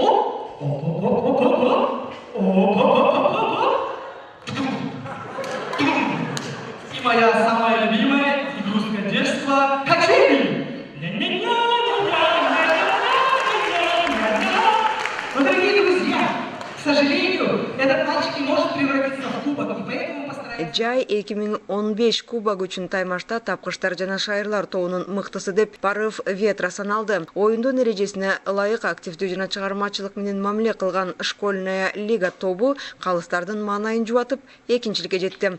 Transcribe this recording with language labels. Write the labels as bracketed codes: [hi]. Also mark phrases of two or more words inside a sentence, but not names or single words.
[ru] И моя самая любимая игрушка детства — качели. Но, дорогие друзья, к сожалению, этот мальчик не может превратиться в кубок, и поэтому постараемся... [ky] Жай 2015 кубок үчүн Таймашта тапкычтар жана шайырлар тобунун мыктысы деп Порыв ветра саналды. Оюндун эрежесине ылайык активдүү жана чыгармачылык менен мамиле кылган Школьная лига тобу калыстардын маанайын жубатып, экинчиликке жетти.